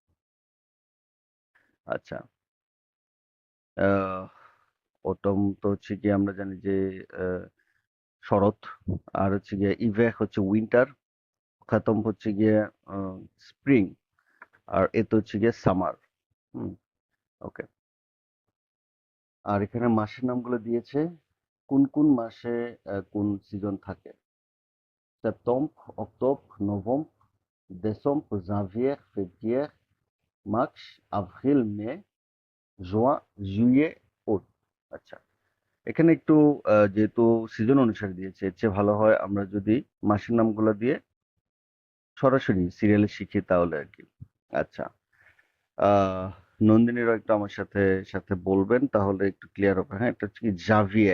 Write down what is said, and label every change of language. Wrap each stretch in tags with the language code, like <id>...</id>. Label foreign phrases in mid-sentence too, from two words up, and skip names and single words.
<bn>আচ্ছা আহ, অটম তো হচ্ছে কি আমরা জানি যে শরৎ আর হচ্ছে গিয়ে ইভেক হচ্ছে উইন্টার খাতম হচ্ছে গিয়ে স্প্রিং আর এতে হচ্ছে গিয়ে সামার হুম ওকে আর এখানে মাসের নামগুলো দিয়েছে কোন কোন মাসে কোন সিজন থাকে সেপ্টেম্বর অক্টোবর নভেম্বর décembre</bn> <fr>janvier février mars avril mai juin juillet août</fr> <bn>আচ্ছা এখানে একটু যেহেতু সিজন অনুসারে দিয়েছে এর চেয়ে ভালো হয় আমরা যদি মাসের নামগুলো দিয়ে সরাসরি সিরিয়ালে শিখি তাহলে আর কি আচ্ছা আহ নন্দিনীরও একটু আমার সাথে সাথে বলবেন তাহলে একটু ক্লিয়ার হবে হ্যাঁ এটা হচ্ছে কি জাভিয়ে</bn>